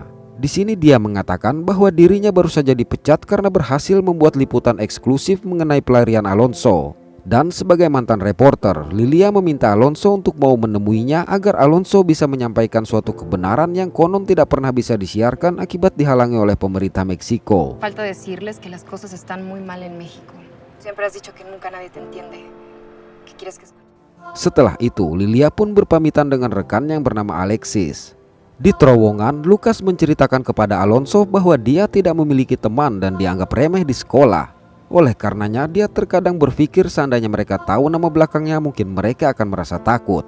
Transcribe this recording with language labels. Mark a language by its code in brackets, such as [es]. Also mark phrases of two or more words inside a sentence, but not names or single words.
[id] Di sini dia mengatakan bahwa dirinya baru saja dipecat karena berhasil membuat liputan eksklusif mengenai pelarian Alonso. Dan sebagai mantan reporter, Lilia meminta Alonso untuk mau menemuinya agar Alonso bisa menyampaikan suatu kebenaran yang konon tidak pernah bisa disiarkan akibat dihalangi oleh pemerintah Meksiko. [es] Falta decirles que las cosas están muy mal en México. Siempre has dicho que nunca nadie te entiende. ¿Qué quieres que escuche? [id] Setelah itu, Lilia pun berpamitan dengan rekan yang bernama Alexis. Di terowongan, Lucas menceritakan kepada Alonso bahwa dia tidak memiliki teman dan dianggap remeh di sekolah. Oleh karenanya, dia terkadang berpikir seandainya mereka tahu nama belakangnya mungkin mereka akan merasa takut.